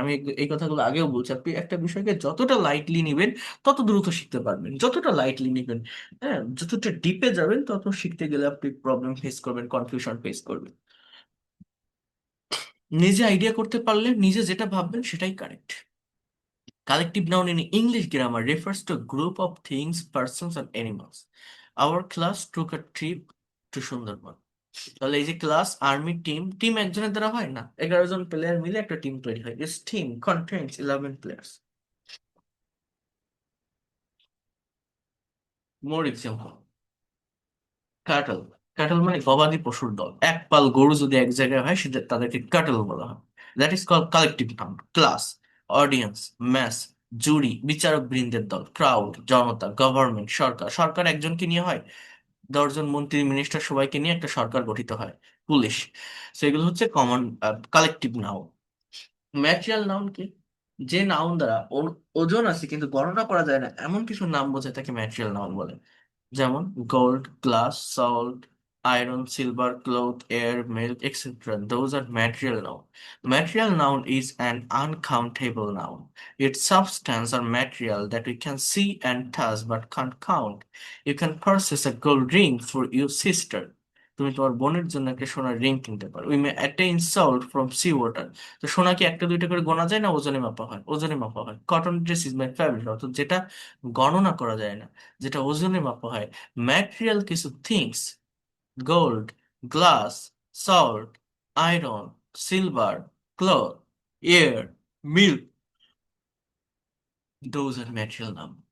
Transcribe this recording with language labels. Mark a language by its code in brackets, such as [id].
[bn] আমি এই কথাগুলো আগেও বলছি, আপনি একটা বিষয়কে যতটা লাইটলি নেবেন, তত দ্রুত শিখতে পারবেন। যতটা লাইটলি নেবেন, হ্যাঁ, যতটা ডিপে যাবেন, তত শিখতে গেলে আপনি প্রবলেম ফেস করবেন, কনফিউশন ফেস করবেন। নিজে আইডিয়া করতে পারলে নিজে যেটা ভাববেন সেটাই correct. [en] Collective noun in English grammar refers to a group of things, persons, and animals. Our class took a trip to Sundarban. [bn] তাহলে এই যে ক্লাস, আর্মি, টিম, টিম একজনের দ্বারা হয় না, 11 জন প্লেয়ার মিলে একটা টিম তৈরি হয়। [en] This team contains 11 players. More example: [bn] cattle, cattle মানে গবাদি পশুর দল। এক পাল গরু যদি এক জায়গায় হয়, সেটা তাদেরকে ক্যাটল বলা হয়। [en] That is call collective noun. [bn] Class, audience, mass, জুরি, বিচারক বৃন্দের দল। ক্রাউড, জনতা। গভর্নমেন্ট, সরকার, সরকার একজনকে নিয়ে হয়, 10 জন মন্ত্রী, মিনিস্টার, সবাইকে নিয়ে একটা সরকার গঠিত হয়। পুলিশ। সেগুলো হচ্ছে common collective noun. Material noun কি? যে নাউন দ্বারা ওজন আছে কিন্তু গণনা করা যায় না, এমন কিছু নাম বোঝায়, তাকে ম্যাটেরিয়াল নাউন বলে। [en] যেমন gold, glass, salt, iron, silver, cloth, air, milk, etc. Those are material noun. Material noun is an uncountable noun. Its substance or material that we can see and touch but can't count. You can purchase a gold ring for your sister. [bn] তুমি তোমার বোনের জন্য একটা সোনার ring কিনতে পারো। [en] We may attain salt from sea water. [bn] তো সোনা কি একটা দুইটা করে গোনা যায় না? ওজনে মাপা হয়, ওজনে মাপা হয়। [en] cotton dress is my favourite, [bn] অর্থাৎ যেটা গণনা করা যায় না, যেটা ওজনে মাপা হয়। [en] Material কিছু things, gold, glass, salt, iron, silver, cloth, air, milk, those are material নাম।